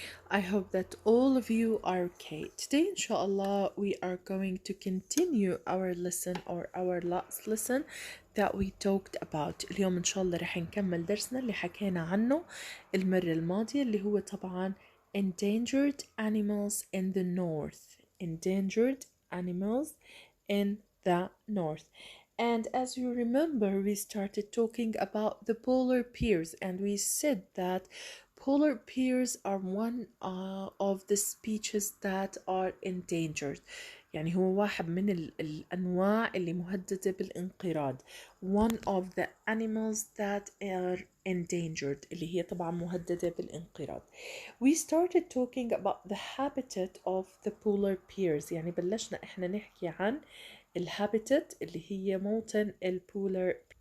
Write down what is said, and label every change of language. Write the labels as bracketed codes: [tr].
[en] I hope that all of you are okay. Today, inshallah, we are going to continue our lesson or our last lesson that we talked about. [ar] اليوم إن شاء الله رح نكمل درسنا اللي حكينا عنه المرة الماضية اللي هو طبعا [en] Endangered Animals in the North. Endangered Animals in the North. And as you remember, we started talking about the polar bears, and we said that polar bears are one of the species that are endangered. [ar] يعني هو واحد من الأنواع اللي مهددة بالانقراض. [en] One of the animals that are endangered [ar] اللي هي طبعا مهددة بالانقراض. [en] We started talking about the habitat of the polar bears. [ar] يعني بلشنا احنا نحكي عن الهابيتات اللي هي موطن البولار.